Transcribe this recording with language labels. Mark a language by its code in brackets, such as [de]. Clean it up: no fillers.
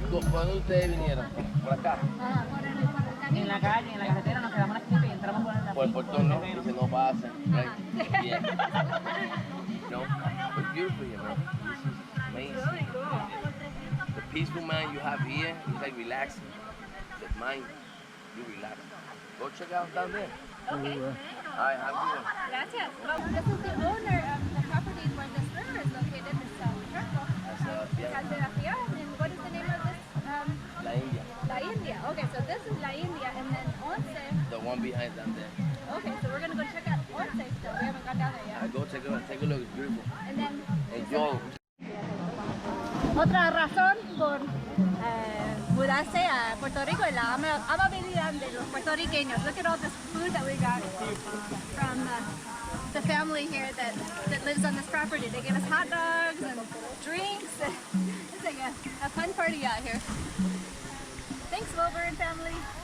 [es] ¿Cuándo ustedes vinieron? ¿Por acá? En la calle, en la carretera, nos quedamos aquí y entramos por Por el portón, ¿no? Dice no pasen. [en] Right? Yeah. No, it's beautiful here, man. This is amazing. The peaceful mind you have here is like relaxing. The mind, you relax. Go check out down there. Okay. All right, have a good one. [es] Gracias. [en] Well, this is the owner of the property where this river is located. It's Charco. Yeah. San Sebastian. And what is the name of this? La India. La India. Okay, so this is La India, and then Once. The one behind down there. Okay, so we're gonna go check out Once still. We haven't gone down there yet. All right, go check it out. Take a look. It's beautiful. And then Enjoy. [es] otra razón por mudarse a Puerto Rico es la amabilidad de los puertorriqueños. [en] Look at all this food that we got from the family here that lives on this property. They give us hot dogs and drinks. It's like a fun party out here. Thanks, Wilbur and family.